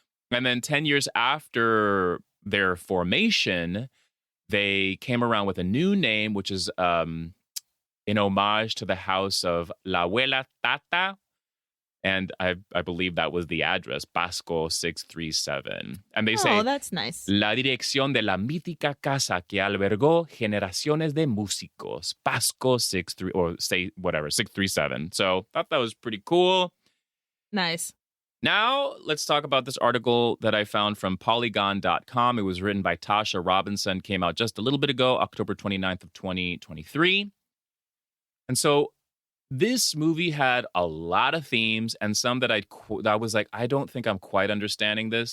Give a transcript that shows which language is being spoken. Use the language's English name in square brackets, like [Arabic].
[English] And then 10 years after their formation, they came around with a new name, which is in homage to the house of La Abuela Tata. And I believe that was the address, Pasco 637. And they say, Oh, that's nice. [Spanish] La dirección de la mítica casa que albergó generaciones de músicos, Pasco 637. [English] So thought that was pretty cool. Nice. Now, let's talk about this article that I found from Polygon.com. It was written by Tasha Robinson, came out just a little bit ago, October 29th of 2023. And so this movie had a lot of themes and some that I was like, I don't think I'm quite understanding this.